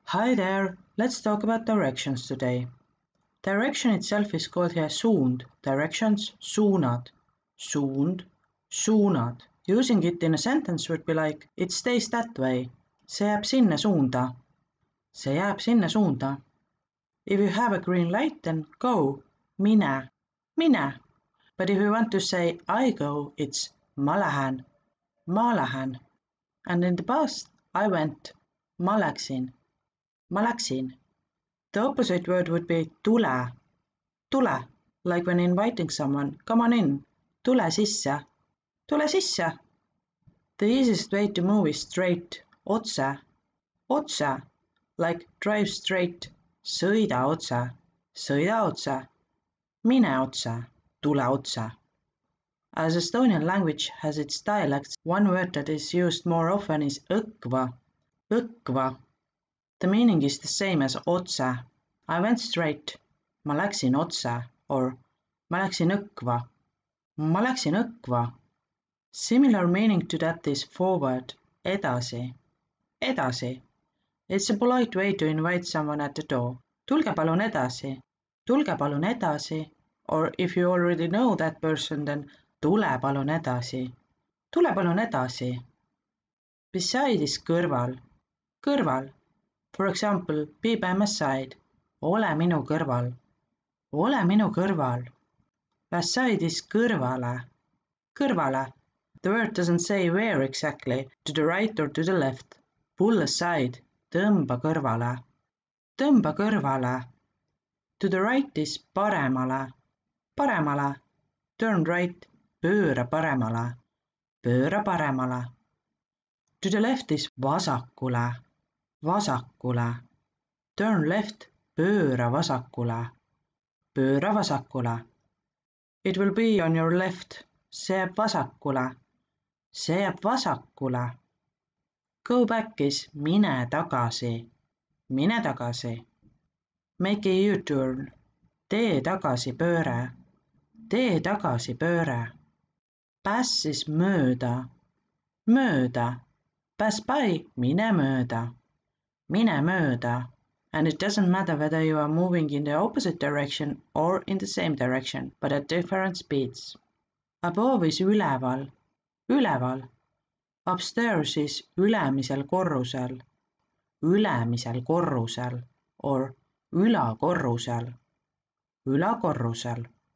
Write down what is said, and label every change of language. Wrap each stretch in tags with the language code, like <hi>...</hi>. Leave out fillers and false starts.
<en>Hi there, let's talk about directions today. Direction itself is called here suund, directions, suunad, suund, suunad. Using it in a sentence would be like, it stays that way,</en> <et>see jääb sinna suunda,</et> <en>see jääb sinna suunda. If you have a green light, then go,</en> <et>mine, mine.</et> <en>But if you want to say I go, it's</en> <et>ma lähen, ma lähen.</et> <en>And in the past, I went,</en> <et>ma läksin, ma läksin.</et> <en>The opposite word would be tule, tule, like when inviting someone, come on in,</en> <et>tule sisse, tule sisse.</et> <en>The easiest way to move is straight, otse, otse, like drive straight,</en> <et>sõida otse, sõida otse, mine otse, tule otse.</et> <en>As Estonian language has its dialects, one word that is used more often is õkva, õkva. The meaning is the same as otse. I went straight,</en> <et>ma läksin otse, or ma läksin õkva, ma läksin õkva.</et> <en>Similar meaning to that is forward, edasi, edasi. It's a polite way to invite someone at the door.</en> <et>Tulge palun edasi, tulge palun edasi,</et> <en>or if you already know that person, then</en> <et>tule palun edasi, tule palun edasi.</et> <en>Beside is kõrval, kõrval. For example, be by my side,</en> <et>ole minu kõrval, ole minu kõrval.</et> <en>Beside is kõrvale, kõrvale. The word doesn't say where exactly, to the right or to the left. Pull aside,</en> <et>tõmba kõrvale, tõmba kõrvale.</et> <en>To the right is paremale, paremale. Turn right,</en> <et>pööra paremale, pööra paremale.</et> <en>To the left is vasakule, vasakule. Turn left,</en> <et>pööra vasakule, pööra vasakule.</et> <en>It will be on your left,</en> <et>see jääb vasakule, see jääb vasakule.</et> <en>Go back is</en> <et>mine tagasi, mine tagasi.</et> <en>Make a U-turn,</en> <et>tee tagasi pööre, tee tagasi pööre.</et> <en>Pass is</en> <et>mööda, mööda.</et> <en>Pass by,</en> <et>mine mööda, mine mööda.</et> <en>And it doesn't matter whether you are moving in the opposite direction or in the same direction, but at different speeds. Above is üleval, üleval. Upstairs is</en> <et>ülemisel korrusel, ülemisel korrusel, or ülakorrusel, ülakorrusel.</et>